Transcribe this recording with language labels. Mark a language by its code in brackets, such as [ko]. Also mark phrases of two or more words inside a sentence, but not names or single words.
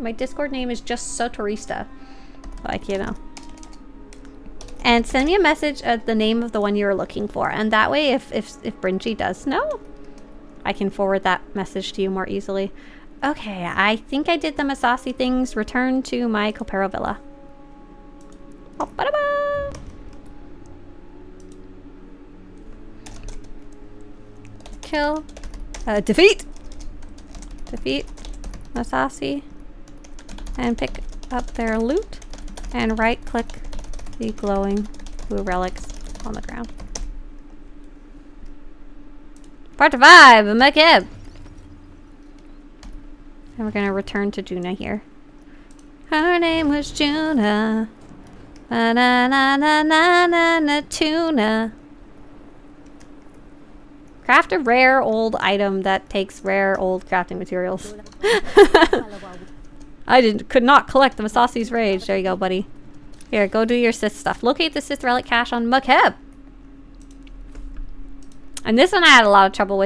[en] My Discord name is just Swtorista. Like, you know. And send me a message at the name of the one you're looking for. And that way, if Bringy does know, I can forward that message to you more easily. Okay, I think I did the Masasi things. Return to my Copero Villa. Oh, ba-da-ba! Kill. Defeat! Defeat Masasi. And pick up their loot. And right-click the glowing blue relics on the ground. Part 5, Makib. And we're gonna return to Juna here. Her name was Juna. Na na na na na na na tuna. Craft a rare old item that takes rare old crafting materials. I could not collect the Masasi's rage. There you go, buddy. Here, go do your Sith stuff. Locate the Sith relic cache on Makib. And this one I had a lot of trouble with.